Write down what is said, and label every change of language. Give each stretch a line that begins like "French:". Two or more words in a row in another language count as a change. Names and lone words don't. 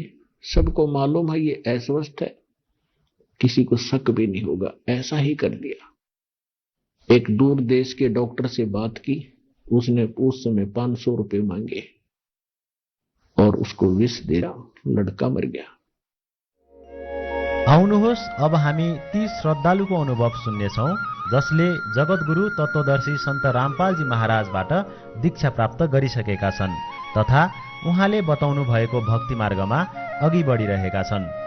Hindi: सबको मालूम है ये अस्वस्थ है, किसी को शक भी नहीं होगा। ऐसा ही कर दिया। एक दूर देश के डॉक्टर से बात की, उसने उस समय 500 रुपए मांगे और उसको विष दिया, लड़का मर गया।
Nepali: आउनुहोस् अब हामी ती श्रद्धालुको अनुभव सुन्नेछौँ जसले जगतगुरु तत्त्वदर्शी सन्त रामपालजी महाराजबाट दीक्षा प्राप्त गरिसकेका छन् तथा उहाँले बताउनु भएको भक्ति मार्गमा अघि बढिरहेका छन्।